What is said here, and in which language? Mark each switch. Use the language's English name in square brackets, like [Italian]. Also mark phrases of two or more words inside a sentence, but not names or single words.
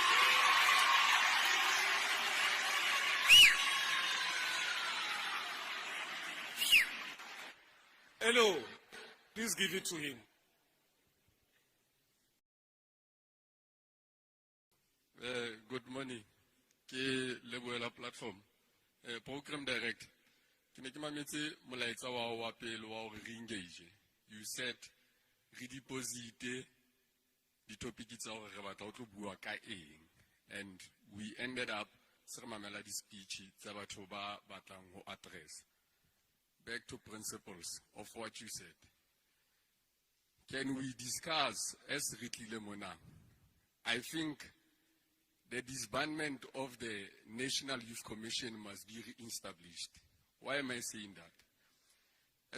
[English] Hello, please give it to him. Good morning. [Southern Sotho] Ke leboela platform. [English] Program direct. [Southern Sotho] Ke ne ke mametse molaetsa wa pele wa hore re engage. [English] You said [Southern Sotho] re deposit di topic tsa hore re batla ho tlo bua ka eng, [English] and we ended up [Southern Sotho] se re mamela di speech tsa batho ba batlang ho address. [English] Back to principles of what you said. Can we discuss as Ritlile Mona? I think the disbandment of the National Youth Commission must be re-established. Why am I saying that?